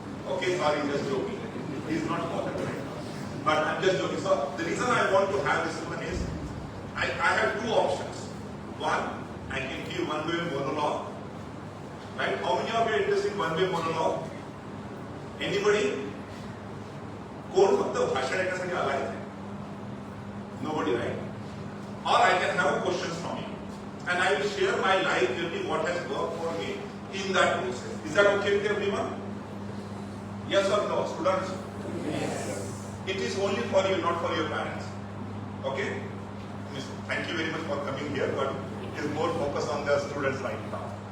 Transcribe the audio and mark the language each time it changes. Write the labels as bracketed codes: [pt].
[en] Okay, sorry, just joking. He is not important right now. But I'm just joking. So the reason I want to have this one is, I have 2 options. One, I can give one-way monologue. Right? How many of you are interested in one-way monologue? Anybody? [mr] कोण फक्त भाषण ऐकण्यासाठी आला आहे? [en] Nobody, right? Or I can have questions from you, and I will share my life journey, what has worked for me in that process. Is that okay with everyone? Yes or no, students? Yes. It is only for you, not for your parents. Okay? Thank you very much for coming here, but it is more focused on the students right now.